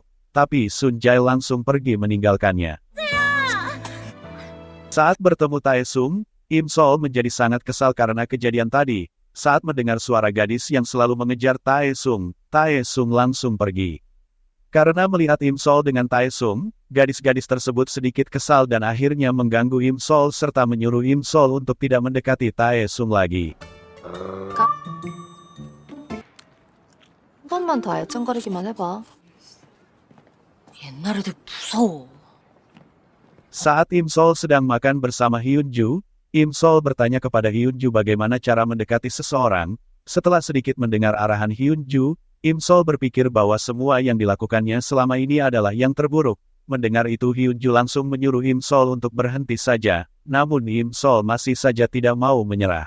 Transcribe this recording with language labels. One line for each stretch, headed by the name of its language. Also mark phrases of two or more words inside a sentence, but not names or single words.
Indonesian: Tapi Sun Jae langsung pergi meninggalkannya. Saat bertemu Tae-sung, Im Sol menjadi sangat kesal karena kejadian tadi. Saat mendengar suara gadis yang selalu mengejar Tae-sung, Tae-sung langsung pergi. Karena melihat Im Sol dengan Tae-sung, gadis-gadis tersebut sedikit kesal dan akhirnya mengganggu Im Sol serta menyuruh Im Sol untuk tidak mendekati Tae-sung lagi.
Korean: 한 번만 더 알짱거리기만 해봐. 옛날 애들 무서워.
Indonesian: Saat Im Sol sedang makan bersama Hyunju, Im Sol bertanya kepada Hyunju bagaimana cara mendekati seseorang. Setelah sedikit mendengar arahan Hyunju, Im Sol berpikir bahwa semua yang dilakukannya selama ini adalah yang terburuk. Mendengar itu Hyunju langsung menyuruh Im Sol untuk berhenti saja, namun Im Sol masih saja tidak mau menyerah.